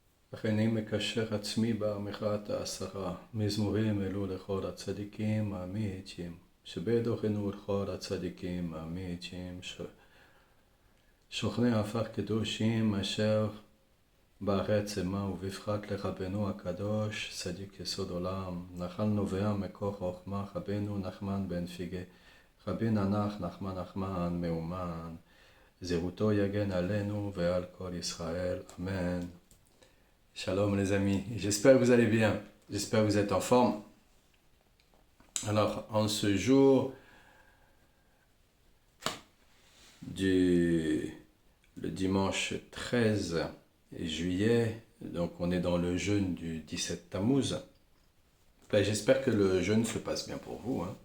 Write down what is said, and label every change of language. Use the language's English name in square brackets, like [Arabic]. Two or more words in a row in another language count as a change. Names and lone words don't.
[Hebrew] הריני מקשר עצמי בעמך העשרה, מזמורים אלו לכל הצדיקים האמיתיים, שבדורנו לכל הצדיקים האמיתיים, שוכני עפר קדושים אשר בארץ המה ובפחת לרבנו הקדוש, צדיק יסוד עולם, נחל נובע מקור חוכמה, רבנו נחמן בן פיגה, רבי ננח נחמן נחמן מאומן, זהותו יגן עלינו ועל כל ישראל, אמן. [French] Shalom les amis, j'espère que vous allez bien, j'espère que vous êtes en forme. Alors en ce jour le dimanche 13 juillet, donc on est dans le jeûne du 17 Tammuz, ben, j'espère que le jeûne se passe bien pour vous.